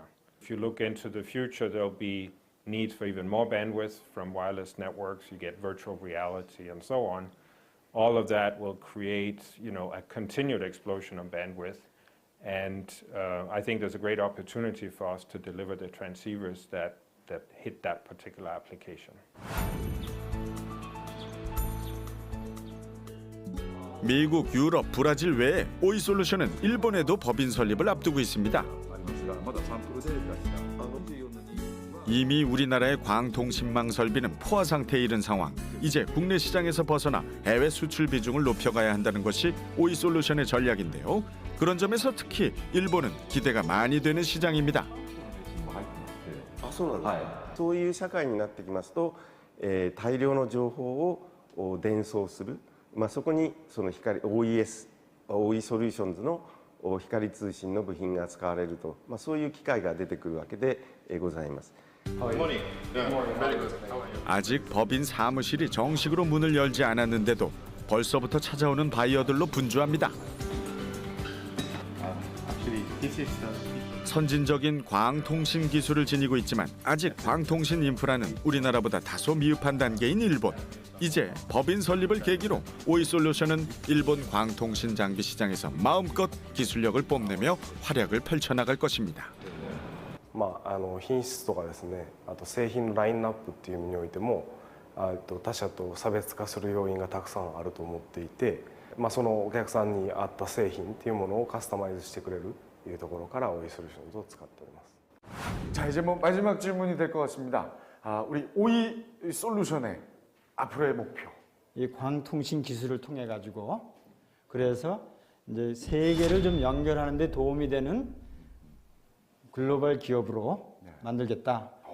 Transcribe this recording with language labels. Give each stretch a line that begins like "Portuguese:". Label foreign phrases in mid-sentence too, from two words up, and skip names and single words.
English: If you look into the future, there'll be needs for even more bandwidth from wireless networks. You get virtual reality and so on. All of that will create, a continued explosion of bandwidth. And I think there's a great opportunity for us to deliver the transceivers that hit that particular application.
Korean: 미국, 유럽, 브라질 외에 오이솔루션은 일본에도 법인 설립을 앞두고 있습니다. 이미 우리나라의 광통신망 설비는 포화 상태에 이른 상황. 이제 국내 시장에서 벗어나 해외 수출 비중을 높여가야 한다는 것이 오이솔루션의 전략인데요. 그런 점에서 특히 일본은 기대가 많이 되는 시장입니다.
Japanese: そういう社会になってきますと、大量の情報を伝送する、そこにその光 OE ソリューションズの光通信の部品が使われると、そういう機会が出てくるわけでございます。
Korean: 아직 법인 사무실이 정식으로 문을 열지 않았는데도 벌써부터 찾아오는 바이어들로 분주합니다. 선진적인 광통신 기술을 지니고 있지만 아직 광통신 인프라는 우리나라보다 다소 미흡한 단계인 일본. 이제 법인 설립을 계기로 오이솔루션은 일본 광통신 장비 시장에서 마음껏 기술력을 뽐내며 활약을 펼쳐나갈 것입니다.
Japanese: 品質とかですね、あと製品のラインナップっていう意味においても他社と差別化する要因がたくさんあると思っていて、そのお客さんに合った製品っていうものをカスタマイズしてくれるというところからオイソリューションズを使っております。
Korean: 자, 이제 마지막 질문이 될 것 같습니다. 우리 오이 솔루션의 앞으로의 목표. 이 광통신 기술을 통해 가지고 그래서 이제 세계를 좀 연결하는 데 도움이 되는 글로벌 기업으로 만들겠다.